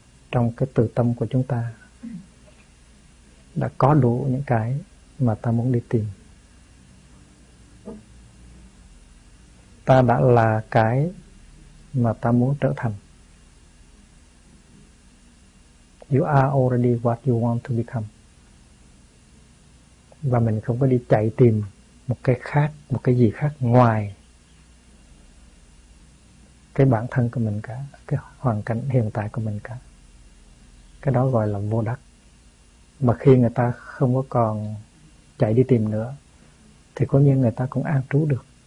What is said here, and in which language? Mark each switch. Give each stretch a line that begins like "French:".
Vietnamese: trong cái từ tâm của chúng ta đã có đủ những cái mà ta muốn đi tìm. Ta đã là cái mà ta muốn trở thành.
English: You are already what you want to become.
Vietnamese: Và mình không có đi chạy tìm một cái khác, một cái gì khác ngoài cái bản thân của mình cả, cái hoàn cảnh hiện tại của mình cả. Cái đó gọi là vô đắc. Mà khi người ta không có còn chạy đi tìm nữa thì có nghĩa người ta cũng an trú được.